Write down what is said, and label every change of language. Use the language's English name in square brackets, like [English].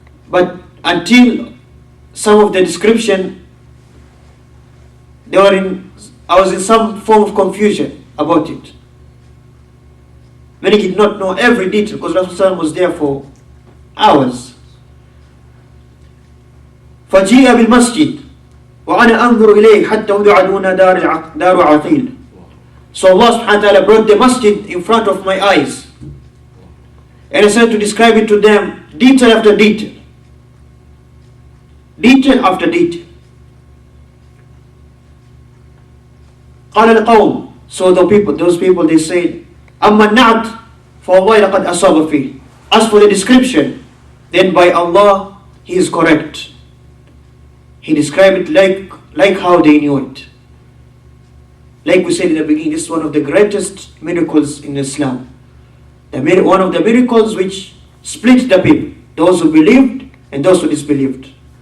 [English] But until some of the description, I was in some form of confusion about it. Many did not know every detail because Rasulullah was there for hours. [Arabic] فجيء بالمسجد وأنا أنظر إليه حتى وضع دون دار عقيل. [English] So Allah subhanahu wa ta'ala brought the masjid in front of my eyes. And I started to describe it to them, detail after detail. Detail after detail. [Arabic] قال القوم. [English] So those people, they said, [Arabic] أما النعت فوالله لقد أصاب فيه. [English] As for the description, then by Allah, he is correct. He described it like how they knew it. Like we said in the beginning, this is one of the greatest miracles in Islam. One of the miracles which split the people. Those who believed and those who disbelieved.